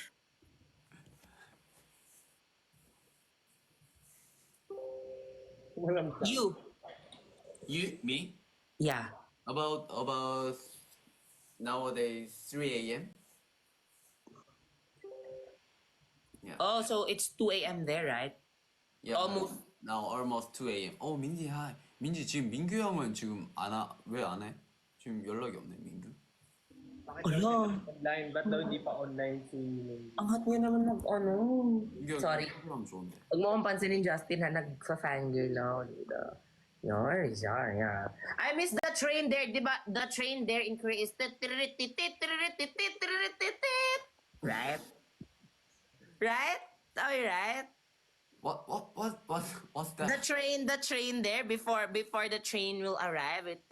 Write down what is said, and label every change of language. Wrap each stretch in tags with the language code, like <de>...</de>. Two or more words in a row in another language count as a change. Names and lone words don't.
<tl>Walang time.</tl> <en>You me? Yeah. About nowadays 3 a.m. Yeah. Oh, so it's 2 a.m. there, right? Yeah. almost. Now almost 2 a.m. 민지 hi.</en> <ko>민지 지금 민규 형은 지금 왜 안 해? 지금 연락이 없네 민규.</ko> <tl>Bakit daw hindi online? Ba't daw hindi pa online si... Ang hot niya naman</tl> <ko>민규 형</ko> <en>Sorry.</en> <ko>하면 좋은데.</ko> <tl>Huwag mo akong pansinin, Justin, na nagsa-fangirl ako dito.</tl> <en>Yeah. I miss the train there, di ba? The train there in Korea is right? Right? Are you right? What's that? The train there before the train will arrive.</en>